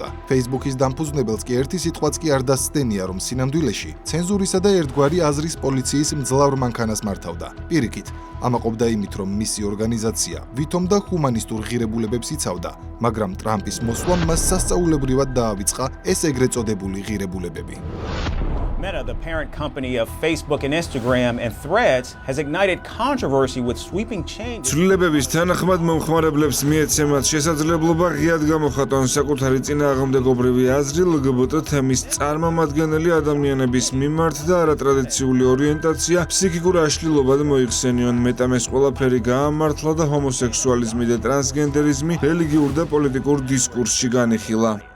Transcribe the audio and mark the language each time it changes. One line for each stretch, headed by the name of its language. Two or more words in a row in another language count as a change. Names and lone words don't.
Georgian: Facebook-ის დამფუძნებელს კი ერთი სიტყვაც კი არ დასცდენია, რომ სინამდვილეში ცენზურისა და ერთგვარი აზრის პოლიციის მძლავრ მანქანას მართავდა. პირიქით, ამაყობდა იმით, რომ მისი ორგანიზაცია ვითომ და ჰუმანისტურ ღირებულებებს იცავდა, მაგრამ ტრამპის მოსვლამ მას სასწაულებრივად დაავიწყა ეს ეგრეთ წოდებული ღირებულებები.
English: Meta, the parent company of Facebook and Instagram and Threads, has ignited controversy with sweeping changes.
Georgian: ცვლილებების თანახმად მომხმარებლებს მიეცემათ შესაძლებლობა ღიად გამოხატონ საკუთარი წინააღმდეგობრივი აზრი LGBT თემის წარმომადგენელი ადამიანების მიმართ და არატრადიციული ორიენტაცია ფსიქიკურ აშლილობად მოიხსენიონ. მეტამ ეს ყველაფერი გაამართლა და ჰომოსექსუალიზმი და ტრანსგენდერიზმი რელიგიურ და პოლიტიკურ დისკურსში განიხილა.